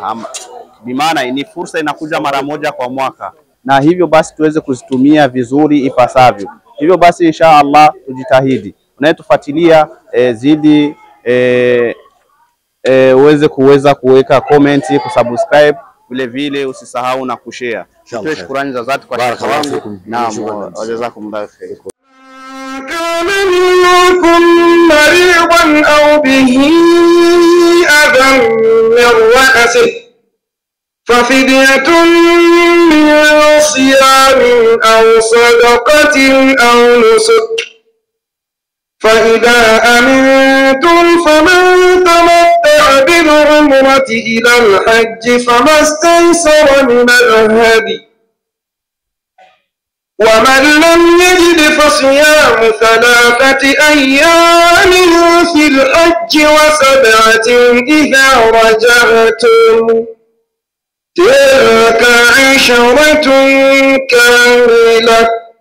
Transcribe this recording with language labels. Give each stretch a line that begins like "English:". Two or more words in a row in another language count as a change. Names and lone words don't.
Swahili: Bimaana ni fursa inakuja mara moja kwa mwaka, na hivyo basi tuweze kuzitumia vizuri ipasavyo. Hivyo basi
Arabic: إن شاء الله
Swahili: tujitahidi. Unayetufuatilia zidi uweze kuweka comment, kusubscribe, vile vile usisahau na kushare. Tutoe shukrani za dhati kwa shekhe wangu. Naam,
Arabic: جزاكم الله خيرا. كان منكم مريضا أو به أذى من رأسه ففدية من صيام أو صدقة أو نسك فإذا أمنتم فمن تمتع بالعمرة إلى الحج فما استيسر من الهدي ومن لم يجد فصيام 3 أيام في الحج و7 إذا رجعتم تلك 10 كاملة